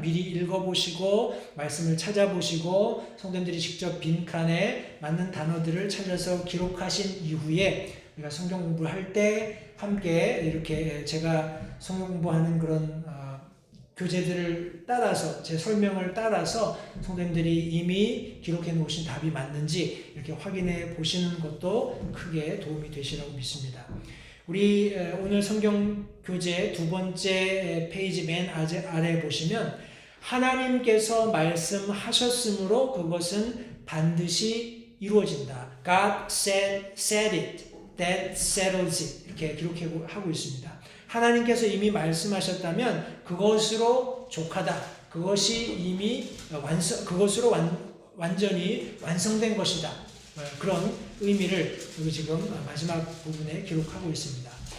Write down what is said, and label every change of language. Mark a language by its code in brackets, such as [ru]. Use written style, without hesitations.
[ko] 미리 읽어보시고 말씀을 찾아보시고 성도님들이 직접 빈칸에 맞는 단어들을 찾아서 기록하신 이후에 우리가 성경 공부할 때 함께 이렇게 제가 성경 공부하는 그런 교재들을 따라서 제 설명을 따라서 성도님들이 이미 기록해 놓으신 답이 맞는지 이렇게 확인해 보시는 것도 크게 도움이 되시라고 믿습니다. 우리 오늘 성경 교재 두 번째 페이지 맨 아래 보시면 하나님께서 말씀하셨으므로 그것은 반드시 이루어진다. [en] God said it, that settles it. [ko] 이렇게 기록하고 있습니다. 하나님께서 이미 말씀하셨다면 그것으로 족하다. 그것이 이미 그것으로 완전히 완성된 것이다. 그런 의미를 여기 지금 마지막 부분에 기록하고 있습니다.